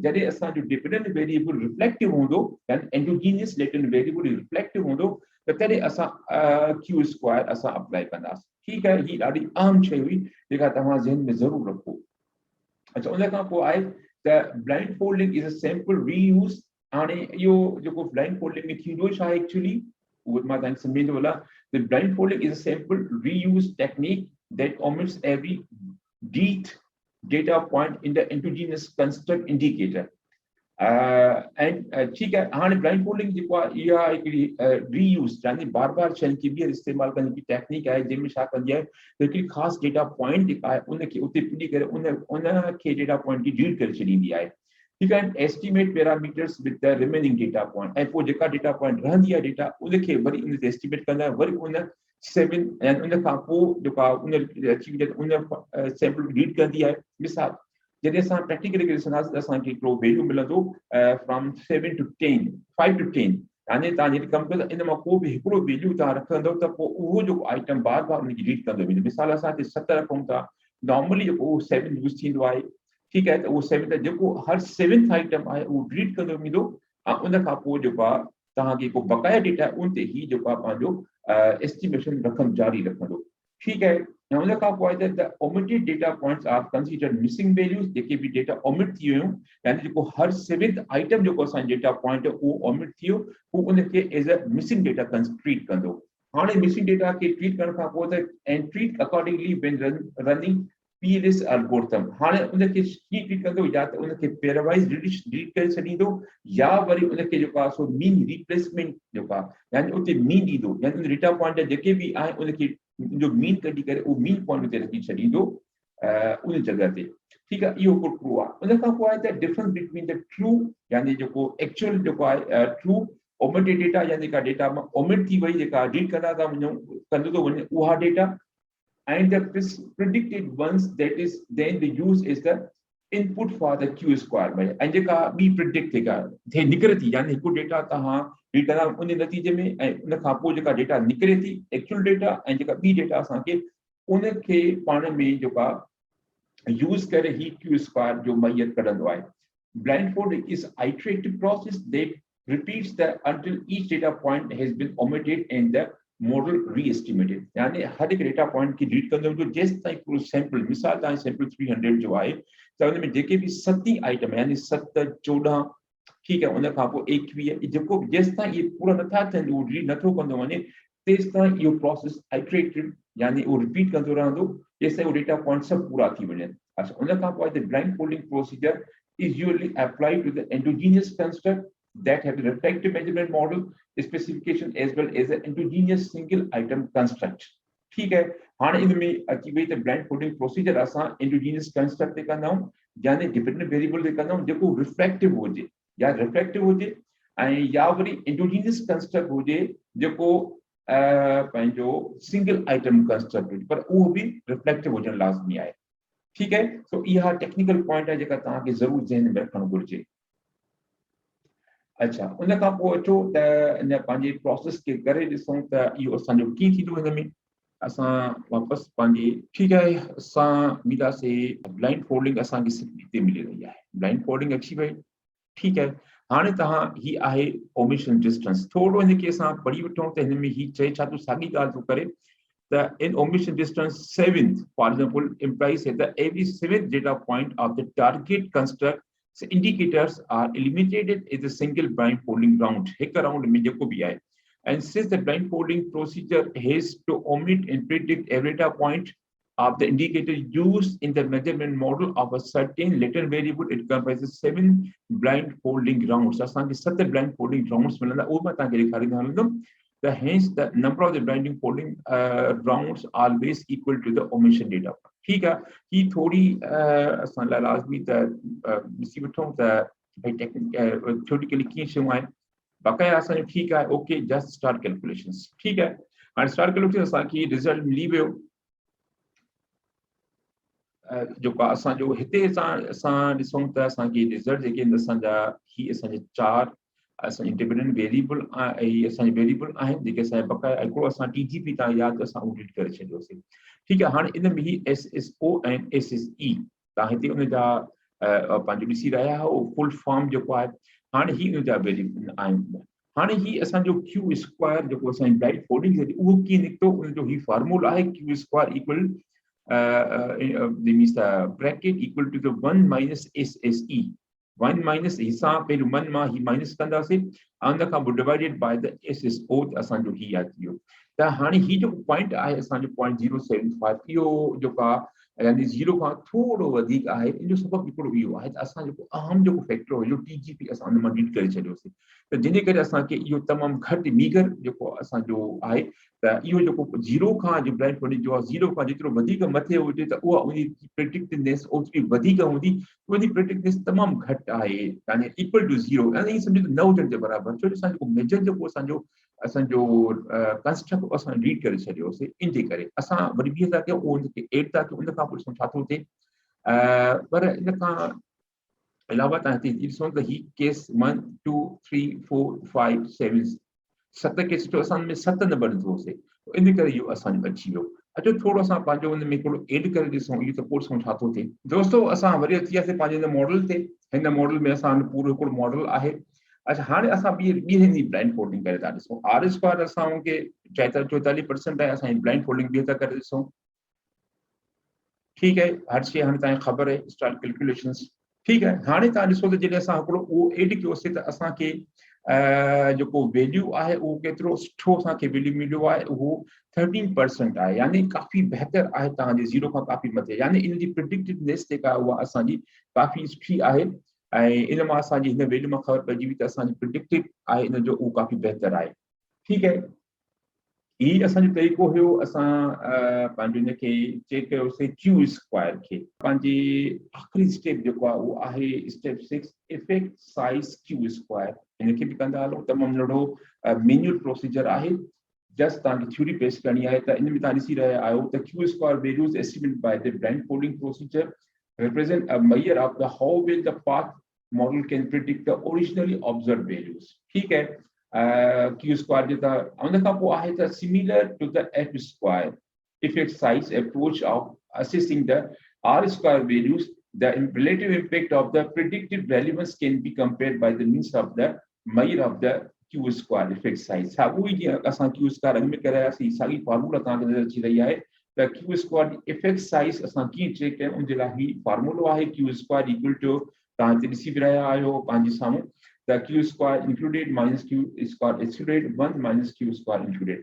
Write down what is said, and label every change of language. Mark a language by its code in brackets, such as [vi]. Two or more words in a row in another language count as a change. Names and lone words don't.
[sd] जॾहिं असांजो [en] dependent variable reflective [sd] हूंदो यानी [en] endogenous latent variable reflective [sd] हूंदो त तॾहिं असां [en] Q square [sd] असां अप्लाई कंदासीं। ठीकु आहे, हीअ ॾाढी अहम शइ हुई जेका तव्हां ज़हन में ज़रूरु रखो। अच्छा, उन खां पोइ आहे त [en] blind folding is a sample reuse. [sd] हाणे इहो जेको [en] blind folding [sd] में थींदो छा आहे एक्चुअली उहो मां तव्हांखे सम्झाईंदो हलां। [en] The blindfolding is a sample reuse technique that omits every data point in the endogenous construct indicator. [hi] ठीक है, [sd] हाणे blindfolding जेको आहे इहा हिकिड़ी रीयूज़ यानी बार बार शयुनि खे ॿीहर इस्तेमालु करण जी टेक्निक आहे, जंहिंमें छा कंदी आहे त हिकिड़ी ख़ासि [en] data point [sd] जेका आहे उनखे उते पुॼी करे उनखे डेटा पॉइंट खे रीड करे छॾींदी आहे। ठीकु आहे, [en] estimate parameters with the remaining data point, [sd] ऐं पोइ जेका [en] data point [sd] रहंदी आहे डेटा उनखे वरी उन ते एस्टिमेट कंदा आहियूं, वरी उन 7 ऐं उन खां पोइ जेको आहे उन सैंपल रीड कंदी आहे। मिसाल जॾहिं असां प्रैक्टिकली करे ॾिसंदासीं त असांखे हिकिड़ो वैल्यू मिलंदो [en] from 7 to 10, 5 to 10, [sd] यानी तव्हां जॾहिं कमु कंदो इन मां को बि हिकिड़ो वैल्यू तव्हां रखंदो त पोइ उहो जेको आइटम बार बार उनखे रीड कंदो वेंदो। मिसाल असां हिते 7 रखूं था, नॉर्मली जेको उहो 7 यूज़ थींदो आहे। ठीकु आहे, त उहो 7 त जेको हर 7th आइटम आहे उहो रीड कंदो वेंदो ऐं उन खां पोइ जेको आहे तव्हांखे को बक़ाया डेटा आहे उन ते ई जेको आहे पंहिंजो एस्टिमेशन रखणु जारी रखंदो। ठीकु आहे, ऐं उन खां पोइ आहे त [en] omitted data points are considered missing values, [sd] जेके बि डेटा ओमिट थी वियूं यानी जेको हर 7th आइटम जेको असांजो [en] data point [sd] उहो ओमिट थी वियो उहो उनखे [en] as a missing data [sd] ट्रीट कंदो। हाणे [en] missing data [sd] खे ट्रीट करण खां पोइ त [en] and treat accordingly when running PLS algorithm, [sd] हाणे उनखे कीअं ट्रीट कंदो, या त उनखे पेयरवाइज डिलीट करे छॾींदो या वरी उनखे जेको आहे सो [en] mean replacement [sd] जेको आहे यानी उते मीन ॾींदो, यानी उन [en] data point [sd] जेके बि आहिनि उनखे जो मीन कढी करे उहो [en] mean point [sd] ते रखी छॾींदो उन जॻह ते। ठीकु आहे, इहो हिकिड़ो ट्रू आहे। उन खां पोइ आहे त [en] difference between the true [sd] यानी जेको एक्चुअल जेको आहे [en] true omitted data [sd] यानी जेका डेटा मां ओमिट थी वई जेका रीड कंदा था वञूं कंदो थो वञे उहा डेटा, [en] and the predicted ones that is then the use is the input for the Q square में। [sd] ऐं जेका ॿी प्रिडिक्ट थे निकिरे थी यानी हिकु डेटा तव्हां रीड कंदा उन नतीजे में ऐं उन खां पोइ जेका डेटा निकिरे थी एक्चुअल डेटा ऐं जेका ॿी डेटा असांखे उनखे पाण में जेका यूज़ करे ही [en] Q square [sd] जो मैयर कढंदो आहे। [en] Blindfolding is iterative process that repeats until each data point has been omitted and the model reestimated, [sd] यानी हर एक [en] data point [sd] की रीड कंदो जो जेसि ताईं पूरो सैंपल, मिसाल तव्हां सैंपल 300 जो आहे त उन में जेके बि 7 आइटम यानी 7, 14, ठीकु आहे, उन खां पोइ 21 जेको जेसि ताईं इहे पूरा नथा थियनि उहो रीड नथो कंदो वञे तेसि ताईं इहो [en] process iterative [sd] यानी वो रिपीट कंदो रहंदो जेसिताईं वो [en] data point [sd] सब पूरा थी वञनि। [en] अच्छा, [sd] उन खां पोइ [en] the blind folding procedure is usually applied to the endogenous construct that have the reflective measurement model specification as well as an endogenous single item construct. [hi] ठीक है, [sd] हाणे इन में अची वई त [en] blind folding procedure [sd] असां [en] endogenous construct [sd] ते कंदा आहियूं, यानी [en] dependent variable [sd] ते कंदा आहियूं जेको रिफ्लेक्टिव हुजे या रिफ्लेक्टिव हुजे, ऐं या वरी [en] endogenous construct [sd] हुजे जेको पंहिंजो [en] single item construct [sd] हुजे, पर उहो बि रिफ्लेक्टिव हुजणु लाज़मी आहे। [hi] ठीक है, तो यह [en] technical point [sd] है जेका तव्हांखे ज़रूर ज़हन में रखणु घुरिजे। अच्छा, उन खां पोइ अचो त इन पंहिंजे प्रोसेस खे करे ॾिसूं त इहो असांजो कीअं थींदो। हिन में असां वापसि पंहिंजे [hi] ठीक है [sd] असां ईंदासीं [en] blind folding [sd] असांखे हिते मिली रही आहे, [en] blind folding [sd] अची वई। [hi] ठीक है, [sd] हाणे तव्हां ही आहे [en] omission distance, [sd] थोरो हिनखे असां पढ़ी वठूं त हिन में ही चए छा थो, साॻी ॻाल्हि थो करे। [en] The in omission distance 7th, for example, implies that every 7th data point of the target construct indicators are eliminated as a single blind folding round. [hi] एक round में जेको भी आए, [en] and since the blind folding procedure has to omit and predict every data point of the indicator used in the measurement model of a certain latent variable, it comprises 7 blind folding rounds. [sd] असांखे [en] 7 blind folding rounds [sd] मिलंदा, उहो मां तव्हांखे ॾेखारींदो हलंदुमि। [en] Hence, the number of the blinding folding rounds always equal to the omission data. [hi] ठीक है, [sd] ही थोड़ी असां लाइ लाज़मी त ॾिसी वठूं त भई थ्योरेटिकली कीअं शयूं आहिनि। बाक़ाया असांजो ठीक आहे, [en] OK, just start calculations. [hi] ठीक है, [sd] हाणे [en] start calculation [sd] असांखे रिज़ल्ट मिली वियो जेको असांजो हिते असां ॾिसूं त असांखे रिज़ल्ट जेके आहिनि असांजा ही असांजे 4 असांजे [en] dependent variable [sd] ऐं असांजे वेरिएबल आहिनि जेके असांजे बक़ाया हिकिड़ो असां टीजीपी तव्हां यादि असां डिलीट करे छॾियोसीं। ठीक आहे, हाणे इन में ही SSO ऐं SSE तव्हां हिते उनजा पंहिंजो ॾिसी रहिया आहियो [en] full form [sd] जेको आहे। हाणे ही उनजा वेरिएबल आहिनि। हाणे ही असांजो [en] Q square [sd] जेको असांजी [en] blind folding [sd] उहो कीअं निकितो, उनजो ही फॉर्मूला आहे [en] Q square equal means the bracket equal to the 1 minus SSE. [sd] 1 minus हिसाब पे 1 मां ही माइनस कंदासीं, उन खां पोइ [en] divided by the SSO [sd] असांजो ही यादि थियो। त हाणे ही जेको पॉइंट आहे असांजो 0.075 इहो जेको आहे यानी 0 खां थोरो वधीक आहे। इन जो सबबु हिकिड़ो इहो आहे त असां जेको अहम जेको फैक्टर हुयो टीजीपी असां उन मां डिलीट करे छॾियोसीं, त जंहिंजे करे असांखे इहो तमामु घटि मीगर जेको असांजो आहे त इहो जेको 0 खां जो ब्लाइंड फोल्डिंग जो आहे 0 खां जेतिरो वधीक मथे हुजे त उहा उनजी प्रेडिक्टिवनेस ओतिरी वधीक हूंदी, उनजी प्रेडिक्टिवनेस तमामु घटि आहे, यानी [en] equal to 0, [sd] यानी ईअं सम्झो न हुजण जे बराबरि। छो जो असांजो मेजर जेको असांजो कंस्ट्रक्ट असां रीड करे छॾियोसीं, इन जे करे असां वरी बि था कयूं उनखे एड था कयूं, उन खां पोइ ॾिसूं छा थो थिए। पर इन खां अलावा तव्हां हिते ॾिसो त ही केस 1 2 3 4 5 7 7 केस जो असां में 7 नंबर ॾिठोसीं, इन करे इहो असांजो अची वियो। अचो थोरो असां पंहिंजो हुन में हिकिड़ो एड करे ॾिसूं, इहो त पोइ ॾिसूं छा थो थिए। दोस्तो असां वरी अची वियासीं पंहिंजे हिन मॉडल ते। हिन मॉडल में असां पूरो हिकिड़ो मॉडल आहे। अच्छा, हाणे असां ॿी हिंदी [en] blind folding [sd] करे था ॾिसूं। [en] R square [sd] असांखे 44% आहे, असांजी [en] blind folding [sd] बि था करे ॾिसूं। [hi] ठीक है, [sd] हर शइ हाणे तव्हांखे ख़बर आहे, [en] start calculations. [hi] ठीक है, [sd] हाणे तव्हां ॾिसो त जॾहिं असां हिकिड़ो उहो एड कयोसीं त असांखे जेको वैल्यू आहे उहो केतिरो सुठो असांखे वैल्यू मिलियो आहे, उहो 13% आहे, यानी काफ़ी बहितर आहे तव्हांजे 0 खां काफ़ी मथे, यानी इन जी प्रिडिक्टिवनेस जेका उहा असांजी काफ़ी सुठी आहे। ऐं इन मां असांजी हिन वैल्यू मां ख़बर पइजी वई त असांजी प्रिडिक्टिव आहे इन जो उहो काफ़ी बहितर आहे। [hi] ठीक है, [sd] ही असांजो तरीक़ो हुयो। असां पंहिंजो हिनखे चेक कयोसीं [en] Q square [sd] खे। पंहिंजे आख़िरी स्टेप जेको आहे उहो आहे [en] step 6 effect size Q square. [sd] हिनखे बि कंदा हलो, तमामु नंढो [en] manual procedure [sd] आहे, जस्ट तव्हांखे थ्योरी पेश करणी आहे। त इन में तव्हां ॾिसी रहिया आहियो त [en] Q square values estimated by the blind folding procedure represent a measure of the how well the path model can predict the originally observed values. [hi] ठीक है, [en] Q square [sd] जेका उन खां पोइ आहे त [en] similar to the F square effect size approach of assessing the r square values, the relative impact of the predicted relevance can be compared by the means of the measure of the q square effect size. [sd] हाँ, वो ही असां q square रंग में कराया सी सारी फार्मूला तव्हांखे नज़र अची रही आहे त [en] q square effect size [sd] असां कीअं चेक कयूं, उन जे लाइ ही फार्मूलो आहे [en] q square equal to [sd] तव्हां हिते ॾिसी बि रहिया आहियो पंहिंजे साम्हूं त [en] q square included minus q square excluded 1 minus q square included।